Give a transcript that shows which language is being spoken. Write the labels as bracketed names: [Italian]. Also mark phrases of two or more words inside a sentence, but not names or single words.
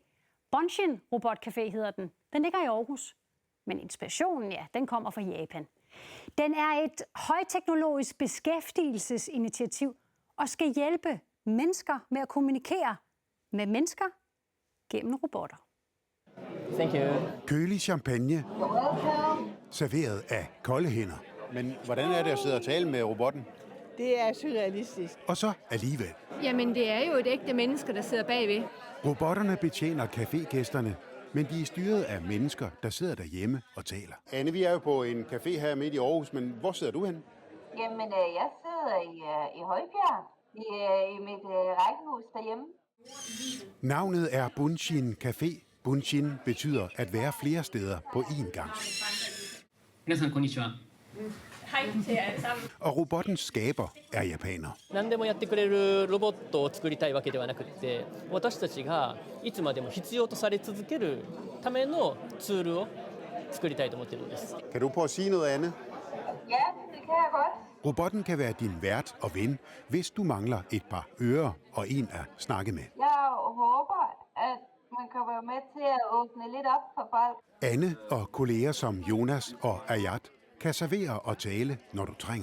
[Danish] Bunshin Robotcafé hedder den. Den ligger i Aarhus. Men inspirationen, ja, den kommer fra Japan. Den er et højteknologisk beskæftigelsesinitiativ og skal hjælpe mennesker med at kommunikere med mennesker gennem robotter. [English] Thank you. [Danish] Kølig champagne, serveret af kolde hænder. Men hvordan er det at sidde og tale med robotten? Det er surrealistisk. Og så alligevel. Jamen, det er jo et ægte menneske, der sidder bagved. Robotterne betjener cafégæsterne, men de er styret af mennesker, der sidder derhjemme og taler. Anne, vi er jo på en café her midt i Aarhus, men hvor sidder du hen? Jamen, jeg sidder i Højbjerg, i mit rækkehus derhjemme. Navnet er Bunshin Café. Bunshin betyder at være flere steder på én gang. Hej til jer alle sammen. Og robottens skaber er japaner. [Japanese] 何でもやってくれるロボットを作りたいわけではなくて、私たちがいつまでも必要とされ続けるためのツールを作りたいと思っているのです。 [Danish] Kan du prøve at sige noget, Anne? Ja, det kan jeg godt. Robotten kan være din vært og ven, hvis du mangler et par ører og en at snakke med. Jeg håber, at man kan være med til at åbne lidt op for folk. Anne og kolleger som Jonas og Ayat kan servere og tale, når du trænger.